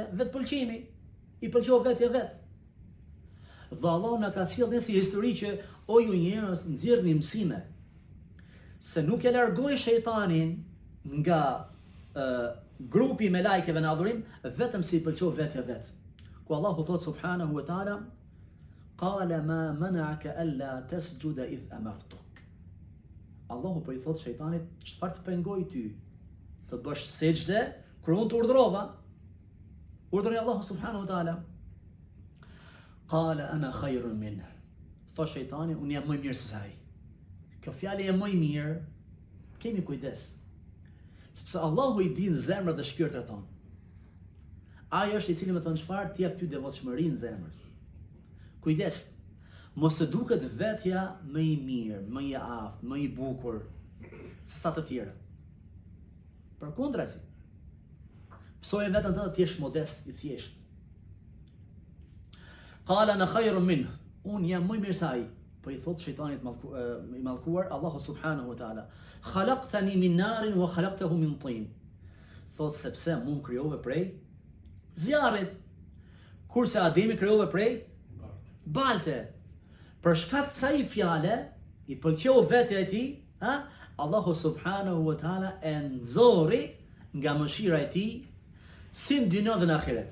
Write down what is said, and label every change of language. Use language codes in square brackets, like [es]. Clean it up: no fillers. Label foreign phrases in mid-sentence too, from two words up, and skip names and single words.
[sq] Vetpëlqimi. I pëlqeu vetja vet. Dhe Allah na ka sjellë një histori që o ju njerëz nxjerrni mësime. Se nuk e largoi shejtanin nga grupi me lajkeve në adhurim, vetëm se i pëlqeu vetja vet. Ku Allahu thot [ar] سبحانه وتعالى قال ما منعك ألا تسجد إذ أمرتك. [sq] Allahu po i thot shejtanit, çfarë të pengoi ty të bësh sejdë kur unë të urdhrova? Urdhëroi Allahu [ar] سبحانه وتعالى قال أنا خير منه. [sq] Thot shejtani, unë jam më mirë se ai. Kjo fjalë e më i mirë, kemi kujdes. Sepse Allahu i din zemrat dhe shpirtrat tonë. Ai është i cili më thon çfarë ti jap ty devotshmërinë në zemër. Kujdes. Mos të duket vetja më i mirë, më i aftë, më i bukur se sa të tjerët. Përkundrazi. Psoje vetën tënde të jesh modest, i thjesht. [ar] قال أنا خير منه. [sq] Unë jam më mirë se ai. Po i thot shejtanit i mallkuar Allahu [ar] سبحانه وتعالى خلقتني من نار وخلقته من طين. [sq] Thot sepse mund krijove prej zjarrit, kurse Ademi krijove prej balte. Për shkak të kësaj fjale, i pëlqeu vetja e tij, Allahu [ar] سبحانه وتعالى [sq] e nxorri nga mëshira e tij si në dynjë dhe në ahiret.